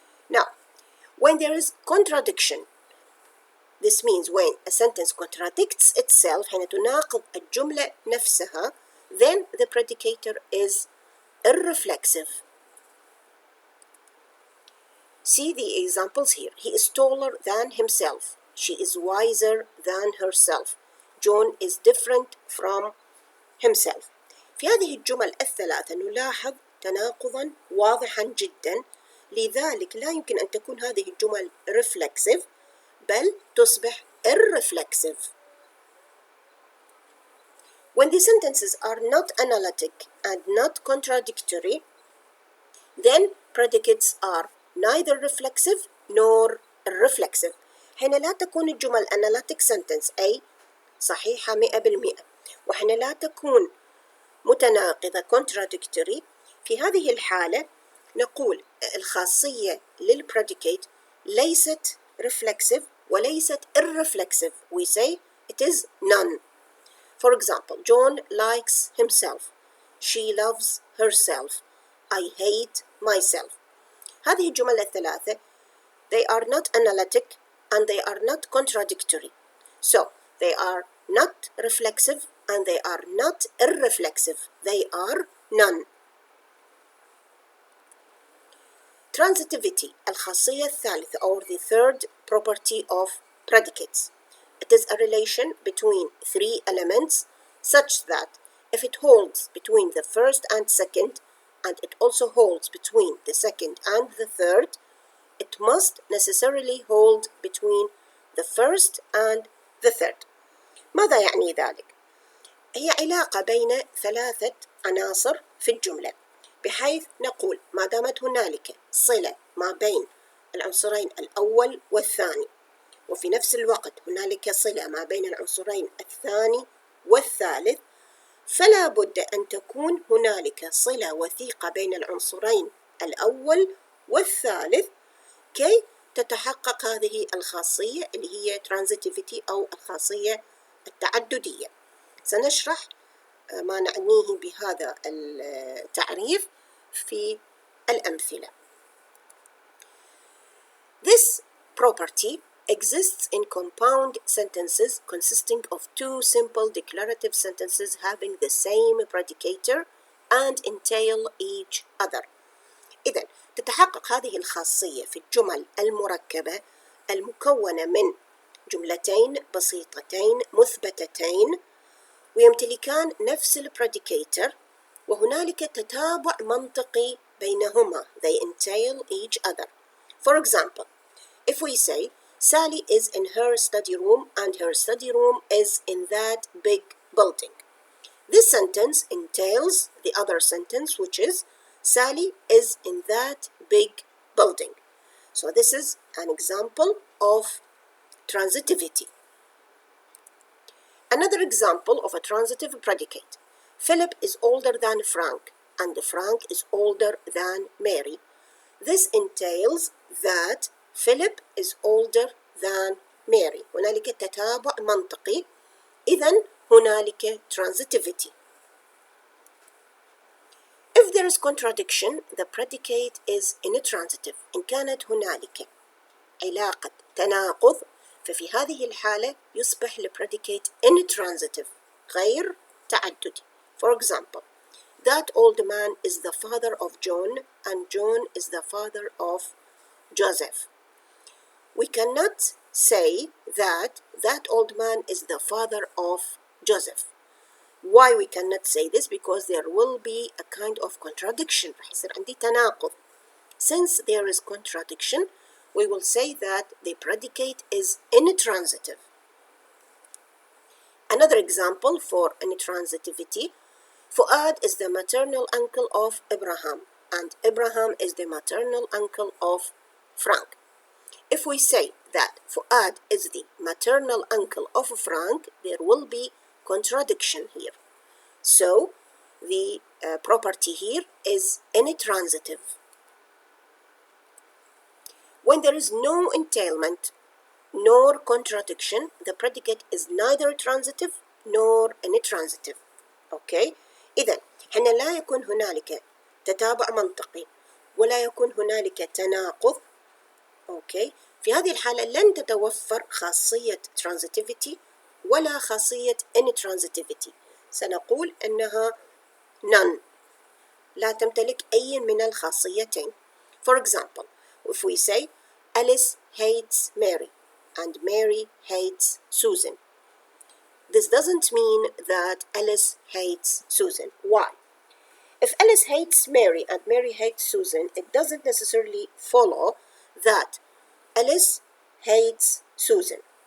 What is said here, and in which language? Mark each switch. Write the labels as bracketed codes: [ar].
[en] Now, when there is contradiction, this means when a sentence contradicts itself, [ar] حين تناقض الجملة نفسها, [en] then the predicator is irreflexive. See the examples here. He is taller than himself. She is wiser than herself. John is different from himself. [ar] في هذه الجمل الثلاثة نلاحظ تناقضا واضحا جدا، لذلك لا يمكن أن تكون هذه الجمل reflexive بل تصبح irreflexive. [en] When the sentences are not analytic and not contradictory, then predicates are neither reflexive nor irreflexive. [ar] حين لا تكون الجمل analytic sentence أي صحيحة 100%، وحين لا تكون متناقضة contradictory، في هذه الحالة نقول الخاصية للpredicate ليست reflexive وليست irreflexive. [en] We say it is none. For example, John likes himself. She loves herself. I hate myself. [ar] هذه الجمل الثلاثة [en] they are not analytic and they are not contradictory. So they are not reflexive and they are not irreflexive. They are none. Transitivity, [ar] الخاصية الثالثة [en] or the third property of predicates. It is a relation between three elements such that if it holds between the first and second, and it also holds between the second and the third, it must necessarily hold between the first and the third. [ar] ماذا يعني ذلك؟ هي علاقة بين ثلاثة عناصر في الجملة، بحيث نقول ما دامت هنالك صلة ما بين العنصرين الأول والثاني، وفي نفس الوقت هنالك صلة ما بين العنصرين الثاني والثالث، فلا بد أن تكون هنالك صلة وثيقة بين العنصرين الأول والثالث كي تتحقق هذه الخاصية اللي هي transitivity أو الخاصية التعددية. سنشرح ما نعنيه بهذا التعريف في الأمثلة. [en] This property exists in compound sentences consisting of two simple declarative sentences having the same predicator and entail each other. [ar] إذن تتحقق هذه الخاصية في الجمل المركبة المكونة من جملتين بسيطتين مثبتتين ويمتلكان نفس البريديكيتر وهنالك تتابع منطقي بينهما. [en] They entail each other. For example, if we say Sally is in her study room and her study room is in that big building, this sentence entails the other sentence, which is Sally is in that big building. So this is an example of transitivity. Another example of a transitive predicate. Philip is older than Frank and Frank is older than Mary. This entails that Philip is older than Mary. [ar] هنالك تتابع منطقي، إذن هنالك transitivity. [en] If there is contradiction, the predicate is intransitive. [ar] إن كانت هنالك علاقة تناقض ففي هذه الحالة يصبح البريديكيت intransitive غير تعددي. [en] For example, that old man is the father of John and John is the father of Joseph. We cannot say that that old man is the father of Joseph. Why we cannot say this? Because there will be a kind of contradiction. [ar] رح يصير عندي تناقض. [en] Since there is contradiction, we will say that the predicate is intransitive. Another example for intransitivity, Fuad is the maternal uncle of Abraham and Abraham is the maternal uncle of Frank. If we say that Fuad is the maternal uncle of Frank, there will be contradiction here. So the property here is intransitive. When there is no entailment nor contradiction, the predicate is neither transitive nor intransitive. Okay? [ar] إذن حين لا يكون هنالك تتابع منطقي ولا يكون هنالك تناقض، okay، في هذه الحالة لن تتوفر خاصية transitivity ولا خاصية intransitivity. سنقول أنها none، لا تمتلك أي من الخاصيتين. [en] For example, if we say Alice hates Mary and Mary hates Susan, this doesn't mean that Alice hates Susan. Why? If Alice hates Mary and Mary hates Susan, it doesn't necessarily follow that Alice hates Susan.